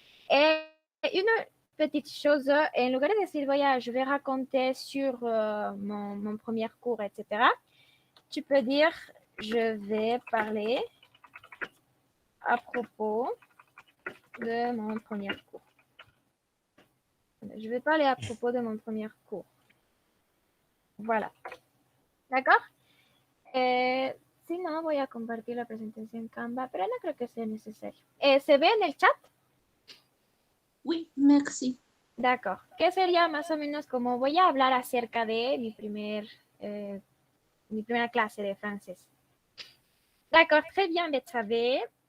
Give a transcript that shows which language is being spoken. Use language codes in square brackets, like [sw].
[fr] Et une petite chose, [es] en lugar de decir, [fr] je vais raconter sur mon premier cours, etc., tu peux dire, je vais parler à propos de mon premier cours. Je vais parler à propos de mon premier cours. Voilà. D'accord? [es] Si no, voy a compartir la presentación en Canva, pero no creo que sea necesario. ¿Se ve en el chat? [fr] Oui, merci. D'accord. [es] ¿Qué sería más o menos como voy a hablar acerca de mi primera clase de francés? [fr] D'accord, très bien, Betsabe.